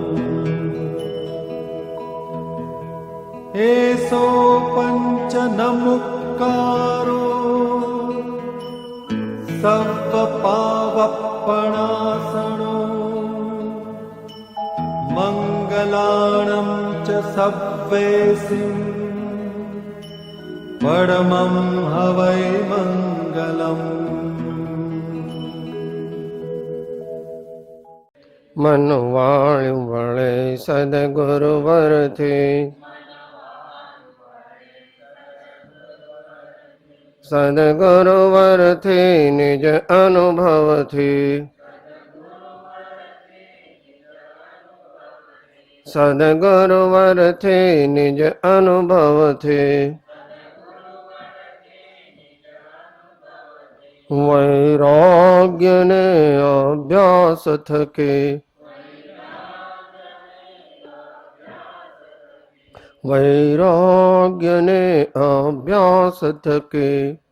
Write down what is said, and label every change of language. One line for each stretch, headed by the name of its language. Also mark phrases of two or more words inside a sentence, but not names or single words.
Prakrit languages: एसो पंच नमुक्कारो सव्वपावप्पणासनो मंगलाणं च सव्वेसिं परमं हवै मंगलम्।
Gujarati: मनवाळ्યું વળે સદગુરુવરથી સદગુરુવરથી નિજ અનુભવથી સદગુરુવરથી નિજ અનુભવથી વૈરાગ્યને અભ્યાસ થકી વૈરાગ્યને અભ્યાસ થકી